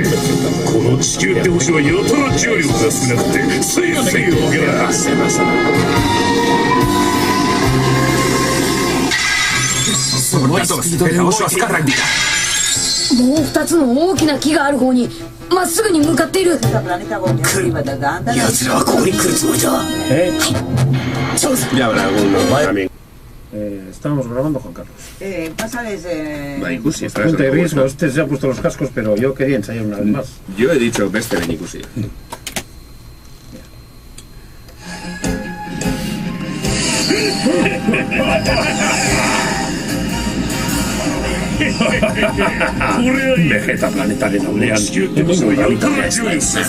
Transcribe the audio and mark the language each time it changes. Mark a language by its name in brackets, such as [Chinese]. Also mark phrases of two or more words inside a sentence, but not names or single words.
[Japanese] この地球って星はやたら重力が少なくてスイスイ動けな。すごいスピードで動いている。もう2つの大きな木がある方にまっすぐに向かっている。奴らはここに来るつもりだ。 [Spanish] Ya habrá alguno. Estábamos grabando, Juan Carlos. Pásales. Ikusi, estás Punto de en riesgo, este se ha puesto los cascos, pero yo quería ensayar una vez más. Yo he dicho Bester en Ikusi. [Basque] Vegeta planetaren aldean oso jautara ez da ezer.